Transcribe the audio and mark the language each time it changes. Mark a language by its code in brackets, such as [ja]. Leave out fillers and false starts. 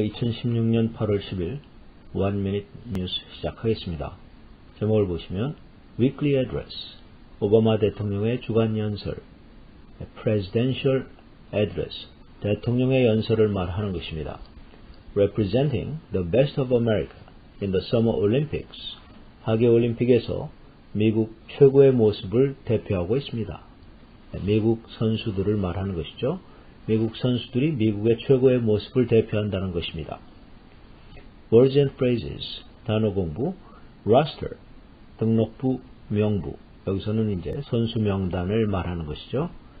[ko] 2016년 8월 10일 One Minute News 시작하겠습니다. 제목을 보시면 Weekly Address, 오바마 대통령의 주간 연설, Presidential Address, 대통령의 연설을 말하는 것입니다. [en] Representing the best of America in the Summer Olympics, [ko] 하계올림픽에서 미국 최고의 모습을 대표하고 있습니다. 미국 선수들을 말하는 것이죠. 미국 선수들이 미국의 최고의 모습을 대표한다는 것입니다. [en] Words and phrases, [ko] 단어 공부, roster, 등록부, 명부, 여기서는 이제 선수 명단을 말하는 것이죠.